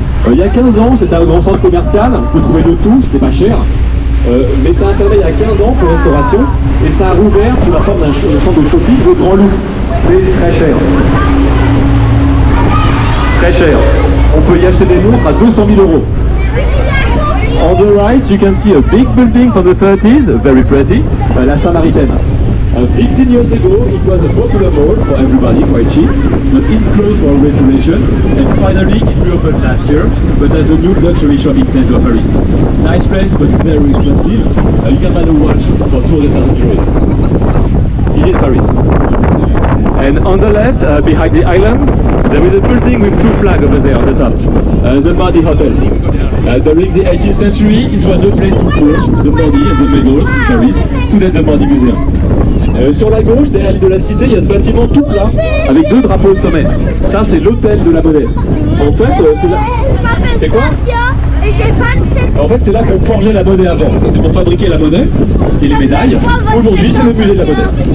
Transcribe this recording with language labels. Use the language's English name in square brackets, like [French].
[French] Il y a 15 ans, c'était un grand centre commercial, on peut trouver de tout, c'était pas cher. Mais ça a fermé il y a 15 ans pour restauration, et ça a rouvert sous la forme d'un centre de shopping de grand luxe. C'est très cher. Très cher. On peut y acheter des montres à 200 000 €. [English] On the right, you can see a big building from the 30s, very pretty, la Samaritaine. 15 years ago, it was a popular mall for everybody, quite cheap, but it closed for restoration, and finally it reopened last year, but as a new luxury shopping center of Paris. Nice place, but very expensive. You can buy a watch for 200,000 €. It is Paris. And on the left, behind the island, there is a building with two flags over there on the top. The Mardi Hotel. During the 18th century, it was a place to forge the body and the medals in Paris, today the Mardi Museum. [French] Sur la gauche, derrière l'île de la Cité, il y a ce bâtiment tout plat, avec deux drapeaux au sommet. Ça, c'est l'hôtel de la monnaie. En fait, c'est là... C'est quoi ? Et j'ai 27. En fait, c'est là qu'on forgeait la monnaie avant. C'était pour fabriquer la monnaie et les médailles. Aujourd'hui, c'est le musée de la monnaie.